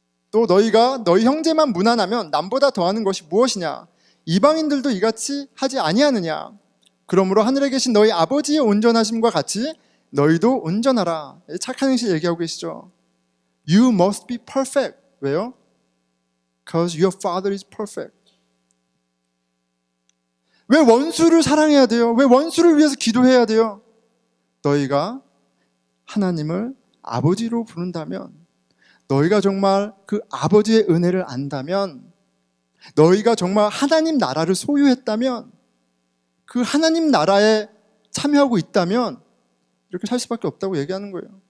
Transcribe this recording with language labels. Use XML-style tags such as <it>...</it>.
<ko>또 너희가 너희 형제만 무난하면 남보다 더하는 것이 무엇이냐? 이방인들도 이같이 하지 아니하느냐? 그러므로 하늘에 계신 너희 아버지의 온전하심과 같이 너희도 온전하라. 착한 행실 얘기하고 계시죠.</ko> <en>You must be perfect.</en> <ko>왜요?</ko> <en>Because your father is perfect.</en> <ko>왜 원수를 사랑해야 돼요? 왜 원수를 위해서 기도해야 돼요? 너희가 하나님을 아버지로 부른다면, 너희가 정말 그 아버지의 은혜를 안다면, 너희가 정말 하나님 나라를 소유했다면, 그 하나님 나라에 참여하고 있다면 이렇게 살 수밖에 없다고 얘기하는 거예요.</ko>